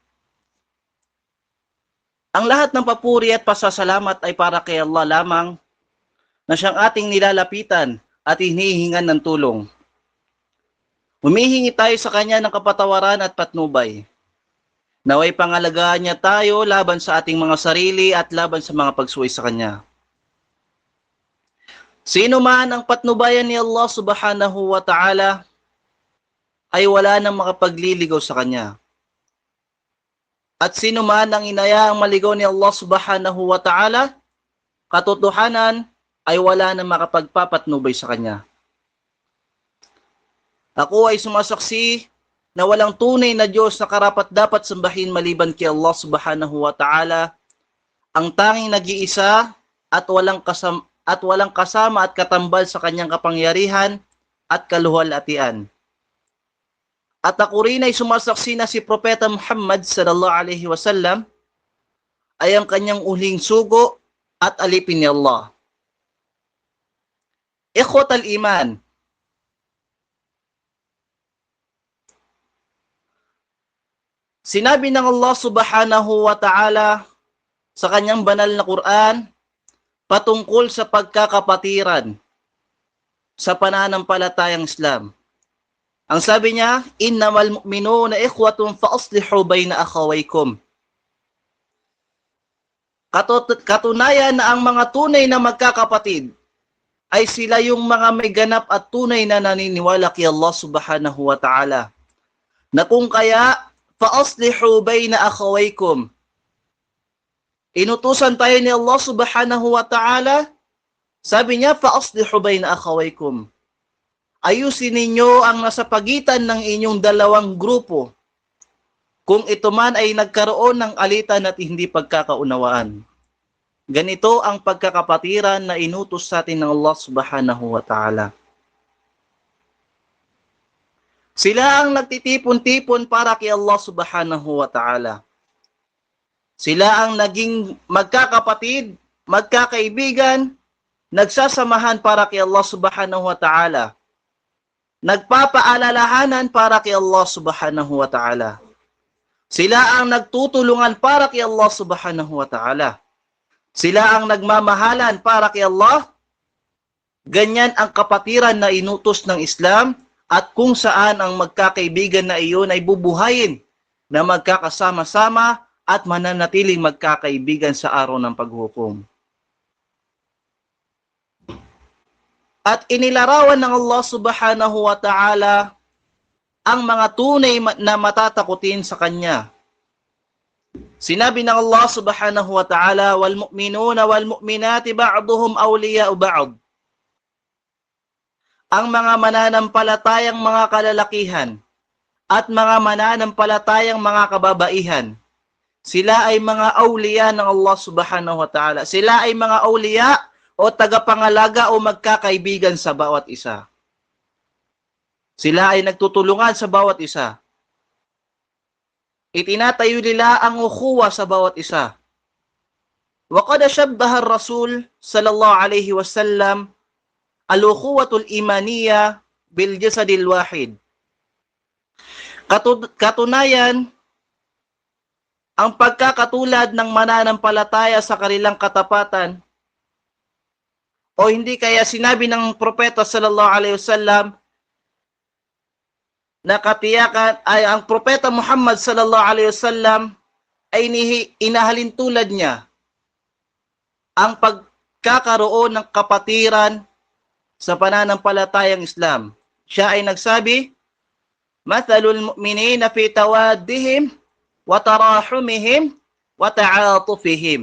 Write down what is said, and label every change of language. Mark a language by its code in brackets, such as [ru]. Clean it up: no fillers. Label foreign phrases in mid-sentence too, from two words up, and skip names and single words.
[tl] Ang lahat ng papuri at pasasalamat ay para kay Allah lamang na siyang ating nilalapitan at hinihingan ng tulong. Humihingi tayo sa Kanya ng kapatawaran at patnubay. Naway pangalagaan niya tayo laban sa ating mga sarili at laban sa mga pagsuway sa Kanya. Sino man ang patnubayan ni Allah [ar] سبحانه وتعالى [tl] ay wala nang makapagliligaw sa Kanya. At sino man ang inayaang maligaw ni Allah [ar] سبحانه وتعالى, [tl] katotohanan ay wala nang makapagpapatnubay sa Kanya. Ako ay sumasaksi na walang tunay na Diyos na karapat-dapat sambahin maliban kay Allah [ar] سبحانه وتعالى, [tl] ang tanging nag-iisa at walang kasama at katambal sa Kanyang kapangyarihan at kaluwalhatian. At ako rin ay sumasaksi na si Propeta Muhammad [ar] صلى الله عليه وسلم [tl] ay ang kanyang uling sugo at alipin ni Allah. [ar] إخوة الإيمان, [tl] sinabi ng Allah [ar] سبحانه وتعالى [tl] sa kanyang banal na Quran patungkol sa pagkakapatiran sa pananampalatayang Islam. Ang sabi niya, [ar] إنما المؤمنون إخوة فأصلحوا بين أخويكم. [tl] Katunayan na ang mga tunay na magkakapatid ay sila yung mga may ganap at tunay na naniniwala kay Allah [ar] سبحانه وتعالى. [tl] Na kung kaya, [ar] فَأَصْلِحُوا بَيْنَ أَخَوَيْكُمْ. [tl] Inutusan tayo ni Allah [ar] سبحانه وتعالى, [tl] sabi niya, [ar] فَأَصْلِحُوا بَيْنَ أَخَوَيْكُمْ. [tl] Ayusin ninyo ang nasa pagitan ng inyong dalawang grupo, kung ito man ay nagkaroon ng alitan at hindi pagkakaunawaan. Ganito ang pagkakapatiran na inutos sa atin ng Allah [ar] سبحانه وتعالى. [tl] Sila ang nagtitipon-tipon para kay Allah [ar] سبحانه وتعالى. [tl] Sila ang naging magkakapatid, magkakaibigan, nagsasamahan para kay Allah [ar] سبحانه وتعالى. [tl] Nagpapaalalahanan para kay Allah [ar] سبحانه وتعالى. [tl] Sila ang nagtutulungan para kay Allah [ar] سبحانه وتعالى. [tl] Sila ang nagmamahalan para kay Allah. Ganyan ang kapatiran na inutos ng Islam at kung saan ang magkakaibigan na iyon ay bubuhayin na magkakasama-sama at mananatiling magkakaibigan sa araw ng paghukom. At inilarawan ng Allah [ar] سبحانه وتعالى [tl] ang mga tunay na matatakutin sa Kanya. Sinabi ng Allah [ar] سبحانه وتعالى, وَالْمُؤْمِنُونَ وَالْمُؤْمِنَاتِ بَعْضُهُمْ أَوْلِيَاءُ بَعْضٍ. [tl] Ang mga mananampalatayang mga kalalakihan at mga mananampalatayang mga kababaihan, sila ay mga awliya ng Allah [ar] سبحانه وتعالى. [tl] Sila ay mga awliya o tagapangalaga o magkakaibigan sa bawat isa. Sila ay nagtutulungan sa bawat isa. Itinatayo nila ang ukhuwa sa bawat isa. [ar] وَقَدْ شَبَّهَ الرَّسُولُ صلى الله عليه وسلم الأخوة الإيمانية بالجسد الواحد. [tl] Katunayan, ang pagkakatulad ng mananampalataya sa kanilang katapatan, o hindi kaya sinabi ng propeta [ar] صلى الله عليه وسلم [tl] na katiyakan ay ang propeta Muhammad [ar] صلى الله عليه وسلم [tl] ay inahalin tulad niya ang pagkakaroon ng kapatiran sa pananampalatayang Islam. Siya ay nagsabi, [ar] "مثل المؤمنين في توادهم وتراحمهم وتعاطفهم.